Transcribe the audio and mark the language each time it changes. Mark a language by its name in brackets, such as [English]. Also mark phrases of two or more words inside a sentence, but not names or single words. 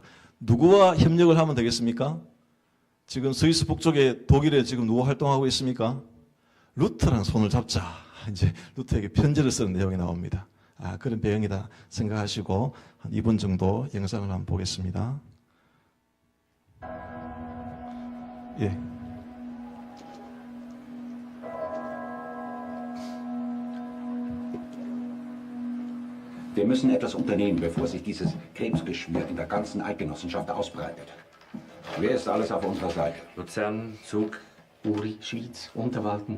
[Korean] 누구와 협력을 하면 되겠습니까? 지금 스위스 북쪽에 독일에 지금 누구 활동하고 있습니까? 루터랑 손을 잡자. 이제 루터에게 편지를 쓰는 내용이 나옵니다. 그런 배경이다 생각하시고 한 2분 정도 영상을 한번 보겠습니다. 예. [German] Wir müssen etwas unternehmen, bevor sich dieses Krebsgeschwür in der ganzen Eidgenossenschaft ausbreitet. Wer ist alles auf unserer Seite? Luzern, Zug, Uri, Schwyz, Unterwalden.